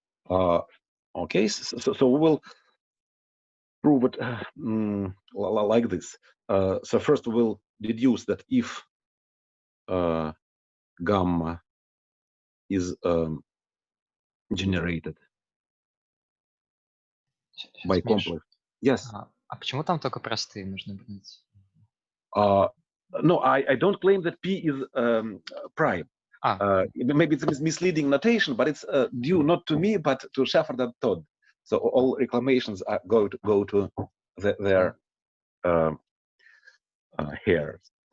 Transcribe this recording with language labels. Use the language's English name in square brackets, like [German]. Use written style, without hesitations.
[English] Okay, so we will prove it like this. So first we will deduce that if gamma is generated by complex. Yes. [Russian] А почему там только простые нужно брать? [English] No, I don't claim that P is prime. Maybe it's misleading notation, but it's due not to me, but to Shepard and Todd. So all reclamations go to their hairs.